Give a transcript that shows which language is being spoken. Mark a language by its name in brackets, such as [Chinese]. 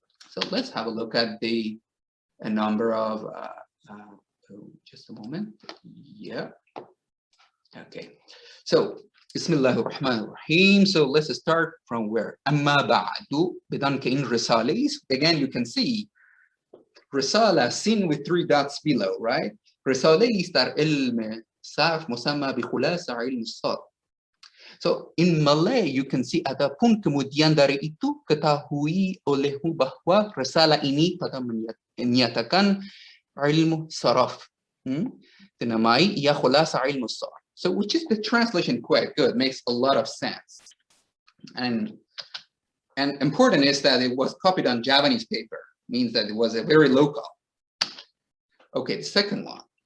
[English] So let's have a look at a number of, just a moment. Yeah. Okay. So, [Arabic] Bismillahir Rahmanir Rahim. [English] So let's start from where? [Arabic] Amma ba'du, bidan in risalis. [English] Again, you can see Risala seen with 3 dots below, right? [Arabic] Risalis dar ilm sarf musamma bi khulasa ilm sarf. [English] So in Malay, you can see [Malay] adapun kemudian dari itu ketahui olehmu bahwa risalah ini pada menyatakan ilmu saraf. Dinamai ia khulasa ilmu sarf. [English] So which is the translation quite good, makes a lot of sense. And important is that it was copied on Javanese paper. Means that it was a very local. Okay, the second one.